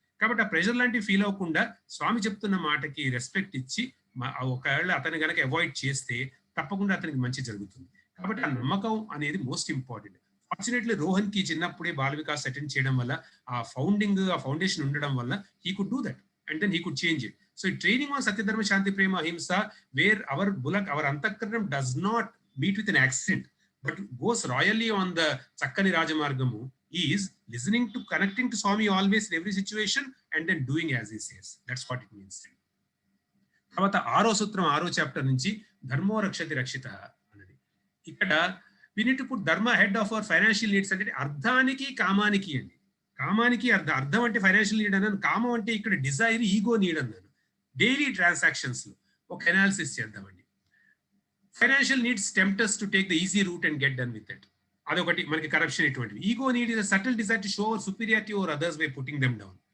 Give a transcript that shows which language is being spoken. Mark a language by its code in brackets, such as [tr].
[te] కాబట్టి ఆ ప్రెషర్ లాంటివి ఫీల్ అవ్వకుండా స్వామి చెప్తున్న మాటకి రెస్పెక్ట్ ఇచ్చి ఒకవేళ అతను కనుక అవాయిడ్ చేస్తే తప్పకుండా అతనికి మంచి జరుగుతుంది. కాబట్టి ఆ నమ్మకం అనేది మోస్ట్ ఇంపార్టెంట్. ఫార్చునేట్లీ రోహన్ కి చిన్నప్పుడే బాల వికాస్ అటెండ్ చేయడం వల్ల ఆ ఫౌండేషన్ ఉండడం వల్ల [en] He could do that and then he could change it. So training on Satya Dharma Shanti Prema Ahimsa, where our bulak, our antakaranam does not meet with an accident, but goes royally on the Chakkani Rajamargamu, is listening to, connecting to Swami always in every situation and then doing as he says. That's what it means. [te] తర్వాత 6వ సూత్రం 6వ chapter నుంచి ధర్మో రక్షతి రక్షిత అన్నది. [en] ఇక్కడ we need to put dharma ahead of our financial needs [te] అంటే అర్థానికి కామానికి అండి. కామానికి అర్థం అంటే ఫైనాన్షియల్ నీడ్ అన్నాను, కామం అంటే ఇక్కడ డిజైర్ ఈగో నీడ్ అన్నాను. డైలీ ట్రాన్సాక్షన్స్ లో ఒక అనాలిసిస్ చేద్దామండి. [en] Financial needs tempters to take the easy route and get done with it. [te] అదొకటి మనకి కరప్షన్ ఇటువంటివి. [en] Ego need is a subtle desire to show our superiority over others by putting them down.